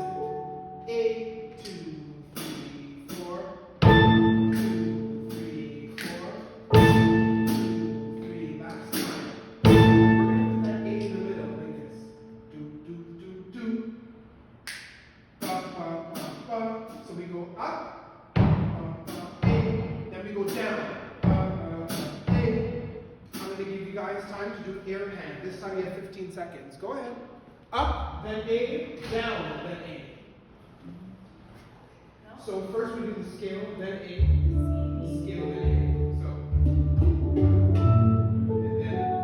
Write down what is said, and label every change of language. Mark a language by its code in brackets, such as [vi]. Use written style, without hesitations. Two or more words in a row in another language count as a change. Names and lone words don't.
[en] A, 2, 3, 4. 2, 3, 4. 3, last time. We're going to put that A in the middle like this. Do, do, do, do. Ba, ba, ba, ba. So we go up, ba, ba, A, then we go down, ba, ba, ba, A. I'm going to give you guys time to do air hand. This time you have 15 seconds. Go ahead. Up, then A, down, then A. So first we do the scale, then A, scale, then A. So, and then.